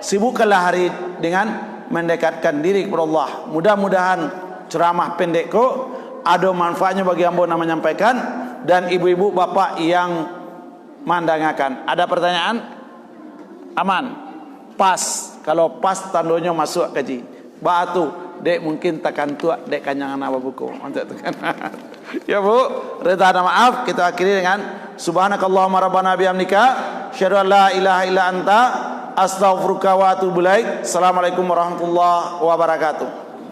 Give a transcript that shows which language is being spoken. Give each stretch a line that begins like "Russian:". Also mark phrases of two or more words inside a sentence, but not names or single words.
Indonesian: Sibukkanlah hari dengan mendekatkan diri kepada Allah. Mudah-mudahan ceramah pendekku ada manfaatnya bagi hamba yang menyampaikan dan ibu-ibu bapak yang mandangakan. Ada pertanyaan? Aman? Pas. Kalau pas tandanya masuk kaji. Batu dek mungkin takkan tuak dek kanyangan apa buku untuk tekan. Ya Bu, reda maaf, kita akhiri dengan
Arabic: سبحانك اللهم ربنا بحمدك أشهد أن لا إله إلا أنت أستغفرك وأتوب إليك. السلام عليكم ورحمة الله وبركاته.